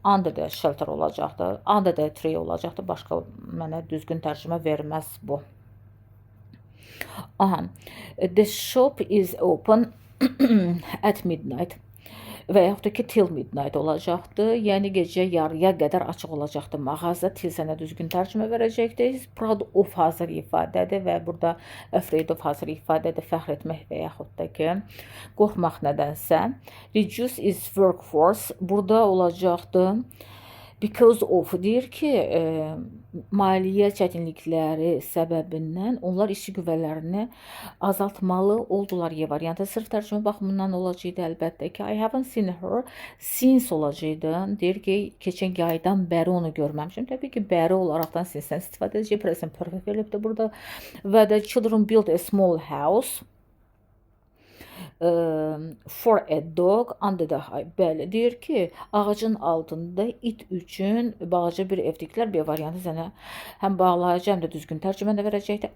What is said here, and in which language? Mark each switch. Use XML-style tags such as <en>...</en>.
<en>Under the shelter</en> <az>olacaqdır.</az> <en>Under the tree</en> <az>olacaqdır. Başqa mənə düzgün tərcümə verməz bu.</az> <en>Aha. The shop is open at midnight.</en> <az>və yaxud da ki,</az> <en>till midnight</en> <az>olacaqdı. Yəni gecə yarıya qədər açıq olacaqdı mağaza. Till sənə düzgün tərcümə verəcəkdi.</az> <en>He's proud of</en> <az>hazır ifadədir və burada afraid of hazır ifadədir. Fəxr etmək və yaxud da ki, qorxmaq nədənsə.</az> <en>Reduce is workforce.</en> <az>Burada olacaqdı. Because of deyir ki, maliyyə çətinlikləri səbəbindən onlar işçi qüvvələrini azaltmalı oldular Y variantı. Sırf tərcümə baxımından olacaqdı əlbəttə ki,</az> <en>I haven't seen her since</en> <az>olacaqdı. Deyir ki, keçən yaydan bəri onu görməmişim. Təbii ki, bəri olaraqdan since-dən istifadə edəcək. Present perfect verilibdir burada.</az> <en>Və the children built a small house for a dog under the high.</en> <az>Bəli, deyir ki, ağacın altında it üçün balaca bir ev tikdilər. Bir variantı sənə həm bağlayıcı, həm də düzgün tərcümə də verəcəkdir.</az>